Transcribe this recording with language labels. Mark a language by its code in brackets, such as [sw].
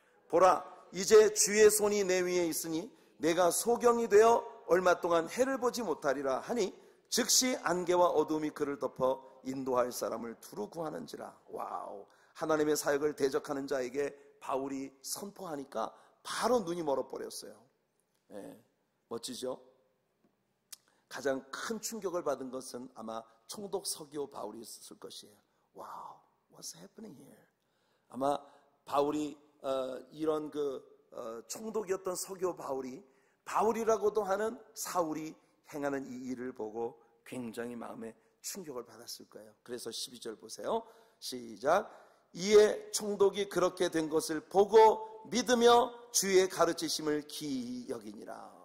[ko] 보라, 이제 주의 손이 내 위에 있으니 내가 소경이 되어 얼마 동안 해를 보지 못하리라 하니 즉시 안개와 어둠이 그를 덮어 인도할 사람을 두루 구하는지라. 와우, 하나님의 사역을 대적하는 자에게 바울이 선포하니까 바로 눈이 멀어버렸어요. 네, 멋지죠? 가장 큰 충격을 받은 것은 아마 총독 서기오 바울이었을 것이에요. 와우, [en] what's happening here? [ko] 아마 바울이 이런 총독이었던 서기오 바울이라고도 하는 사울이 행하는 이 일을 보고 굉장히 마음에 충격을 받았을 거예요. 그래서 12절 보세요. 시작. 이에 총독이 그렇게 된 것을 보고 믿으며 주의 가르치심을 기이 여기니라.